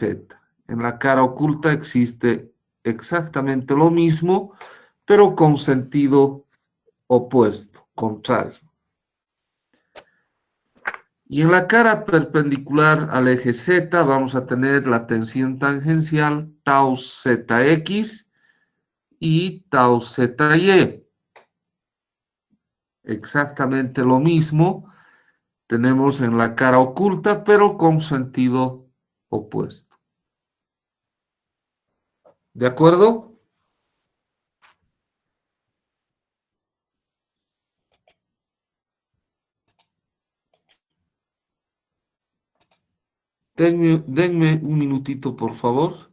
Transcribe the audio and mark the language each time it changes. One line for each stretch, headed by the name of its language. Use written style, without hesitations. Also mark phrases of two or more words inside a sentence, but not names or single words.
Spanish: En la cara oculta existe exactamente lo mismo, pero con sentido opuesto, contrario. Y en la cara perpendicular al eje Z vamos a tener la tensión tangencial tau ZX y tau ZY. Exactamente lo mismo tenemos en la cara oculta, pero con sentido opuesto. ¿De acuerdo? Denme un minutito, por favor.